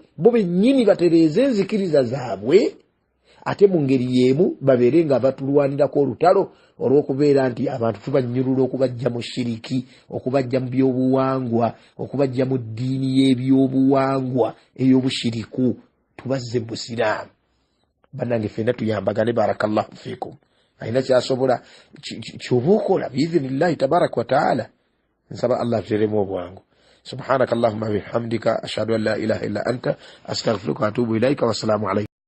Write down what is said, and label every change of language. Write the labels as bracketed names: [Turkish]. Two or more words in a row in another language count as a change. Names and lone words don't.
[Ganda] Bo bennyini batereeze enzikiriza zaabwe, ate mu ngeri y'emu babeere nga batulwanirako olutalo olw'okubeera nti abantu tubanyulula okubajja mu shiriki, okubajja mu byobuwangwa, okubajja mu ddiini y'ebyobuwangwa ey'obushiriku, tubazze mu Busiraamu. Bannange ffenna tuyambagane, [Arabic] بارك الله فيكم. [Ganda] Ayina kyasobola ky'oba okola [Arabic] بإذن الله تبارك وتعالى. [Ganda] Nsaba Allah tuteremu obwangu. [Arabic] سبحانك اللهم وبحمدك أشهد أن لا إله إلا أنت أستغفرك وأتوب إليك. والسلام عليكم.